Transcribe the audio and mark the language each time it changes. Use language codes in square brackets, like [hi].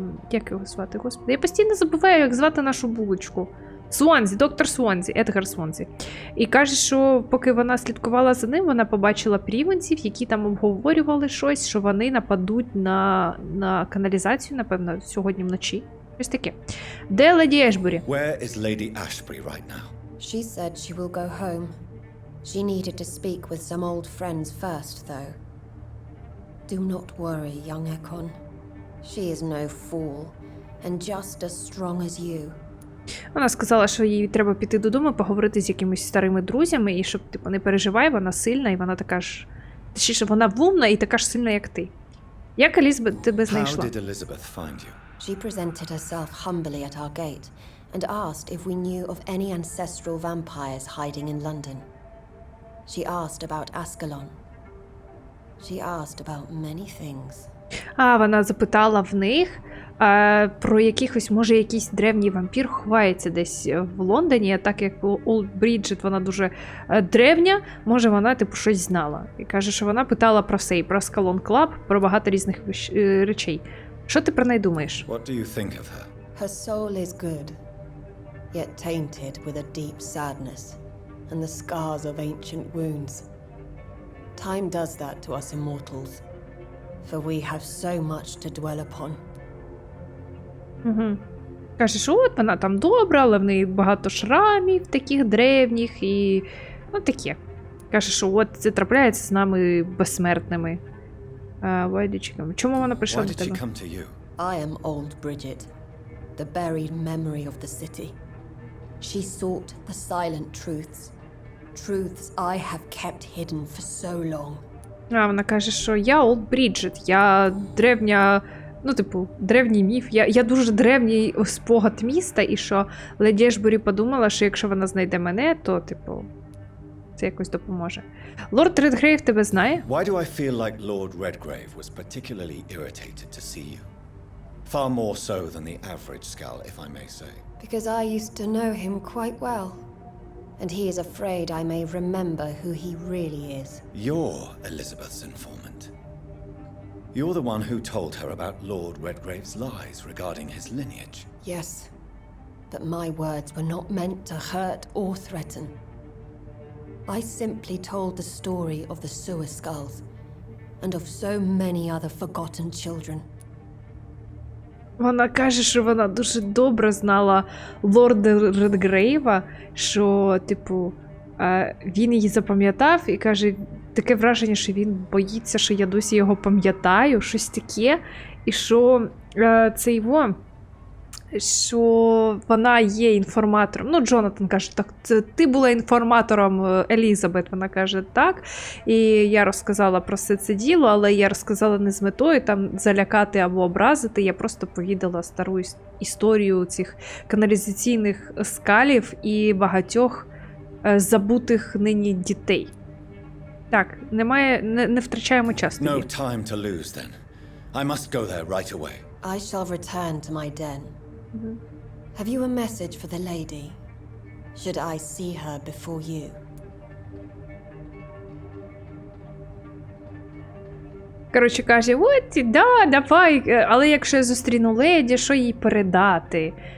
[uk] як його звати, господи? Я постійно забуваю, як звати нашу булочку. Суонзі, доктор Суонзі, Едгар Суонзі. І каже, що поки вона слідкувала за ним, вона побачила прівенців, які там обговорювали щось, що вони нападуть на каналізацію, напевно, сьогодні вночі. Щось таке. Де леді Ешбері? [en] Where is Lady Ashbury right now? She said she will go home. She needed to speak with some old friends first, though. Do not worry, young Ekon. She is no fool, and just as strong as you. [uk] Вона сказала, що їй треба піти додому, поговорити з якимись старими друзями, і щоб, типу, не переживай, вона сильна, і вона така ж... Точніше, вона вумна і така ж сильна, як ти. Як Елізабет тебе знайшла? [en] How did Elizabeth find you? She presented herself humbly at our gate and asked if we knew of any ancestral vampires hiding in London. She asked about Ascalon. She asked about many things. [uk] Вона запитала в них про якихось, може, якийсь древній вампір ховається десь в Лондоні, а так як Олд Бріджит, вона дуже древня, може, вона, типу, щось знала. І каже, що вона питала про все, і про Ascalon Club, про багато різних речей. Що ти про неї думаєш? [en] What do you think of her? Her soul is good, yet tainted with a deep sadness and the scars of ancient wounds. Time does that to us immortals, for we have so much to dwell upon. [uk] Каже, що от вона там добра, але в неї багато шрамів таких древніх і... ну, таке. Каже, що от це трапляється з нами безсмертними. Чому вона прийшла до тебе? [en] I am old Bridget, the buried memory of the city. She sought the silent truths. Truths I have kept hidden for so long. [uk] Вона каже, що я Олд Бріджит, я древня, ну, типу, древній міф, я дуже древній спогад міста, і що леді Ешбері подумала, що якщо вона знайде мене, то, типу, це якось допоможе. Лорд Редгрейв тебе знає? [en] Why do I feel like Lord Redgrave was particularly irritated to see you? Far more so than the average skull, if I may say. Because I used to know him quite well. And he is afraid I may remember who he really is. You're Elizabeth's informant. You're the one who told her about Lord Redgrave's lies regarding his lineage. Yes, but my words were not meant to hurt or threaten. I simply told the story of the sewer skulls and of so many other forgotten children. [uk] Вона каже, що вона дуже добре знала лорда Редгрейва, що, типу, він її запам'ятав, і каже, таке враження, що він боїться, що я досі його пам'ятаю, щось таке, і що це його, що вона є інформатором. Ну, Джонатан каже, так, ти була інформатором Елізабет, вона каже, так. І я розказала про все це діло, але я розказала не з метою там залякати або образити, я просто повідала стару історію цих каналізаційних скалів і багатьох забутих нині дітей. Так, не втрачаємо час [en] No [uk] тобі. [en] time to lose then. I must go there right away. I shall return to my den. Have you a message for the lady? Should I see her before you? [uk] Коротше, каже, от, да, давай, але якщо я зустріну леді, що їй передати?